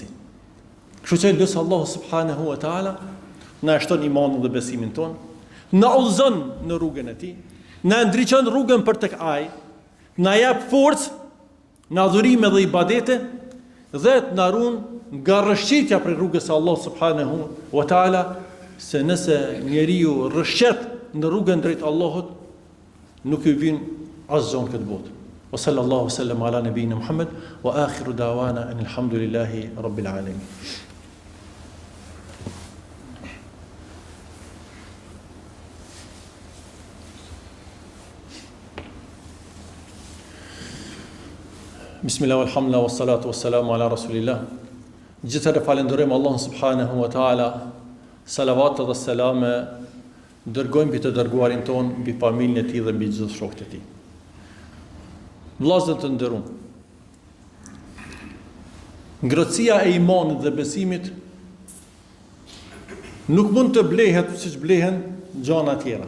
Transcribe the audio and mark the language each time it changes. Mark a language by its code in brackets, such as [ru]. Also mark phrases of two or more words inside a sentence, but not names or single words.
[sq] Kështu që lutë Allahu [ar] سبحانه وتعالى [sq] na shton imanin dhe besimin ton, na udhëzon në rrugën e tij, na ndriçon rrugën për tek ai, na jap forcë në adhurime dhe ibadete dhe të na ruan nga rrëshqitja për rrugës së Allahut [ar] سبحانه وتعالى, [sq] se nëse njeriu rrëshqet në rrugën drejt Allahut, nuk i vjen asgjë këtë botë. [ar] وصلى الله وسلم على نبينا محمد وآخر دعوانا الحمد لله رب العالمين. بسم الله الحمد لله والصلاة والسلام على رسول الله. [sq] Gjithëherë falenderojmë Allahun [ar] سبحانه وتعالى, [sq] salavat dhe selame dërgojmë mbi të dërguarin ton, mbi familjen e tij dhe mbi gjithë shokët e tij. Vllazër të nderuar, ngrohtësia e imanit dhe besimit nuk mund të blehet siç blehen gjëra të tjera.